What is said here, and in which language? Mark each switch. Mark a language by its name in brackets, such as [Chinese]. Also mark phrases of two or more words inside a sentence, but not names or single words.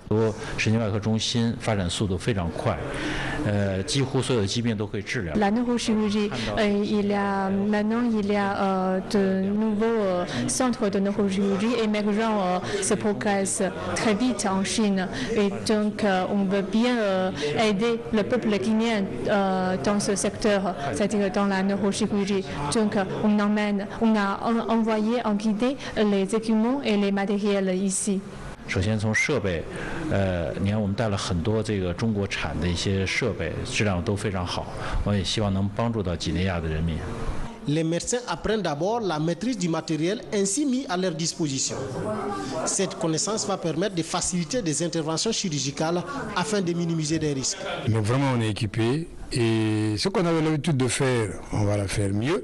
[French] La neurochirurgie, maintenant il y a de nouveaux centres de neurochirurgie émergents, se progresse très vite en Chine. Et donc on veut bien aider le peuple guinéen dans ce secteur, c'est-à-dire dans la neurochirurgie. Donc on a envoyé en Guinée les équipements et les matériels ici. [Chinese] 首先从设备，你看我们带了很多这个中国产的一些设备，质量都非常好，我也希望能帮助到几内亚的人民。 [French] Les médecins apprennent d'abord la maîtrise du matériel ainsi mis à leur disposition. Cette connaissance va permettre de faciliter des interventions chirurgicales afin de minimiser les risques. Mais vraiment on est équipé et ce qu'on avait l'habitude de faire, on va le faire mieux.